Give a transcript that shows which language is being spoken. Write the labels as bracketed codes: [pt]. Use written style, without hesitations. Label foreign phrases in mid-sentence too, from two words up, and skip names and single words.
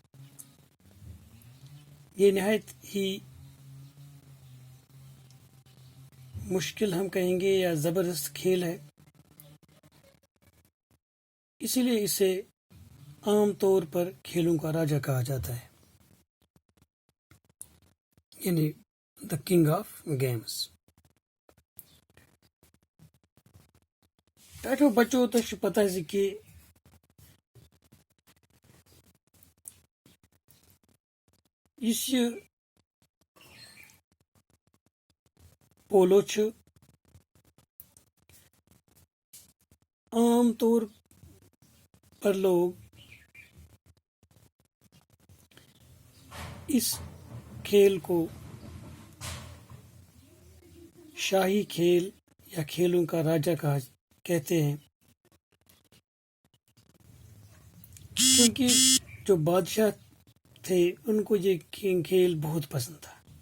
[ur] یہ نہایت ہی مشکل ہم کہیں گے یا زبردست کھیل ہے، اسی لیے اسے عام طور پر کھیلوں کا راجا کہا جاتا ہے، یعنی [en] the king of games. [ks] ٹاٹو بچوں تۄہہِ چھُ پتہ زِ کہِ یُس یہِ پولو چھُ [ur] عام طور پر لوگ اس کھیل کو شاہی کھیل یا کھیلوں کا راجا کہتے ہیں، کیونکہ جو بادشاہ تھے ان کو یہ کھیل بہت پسند تھا.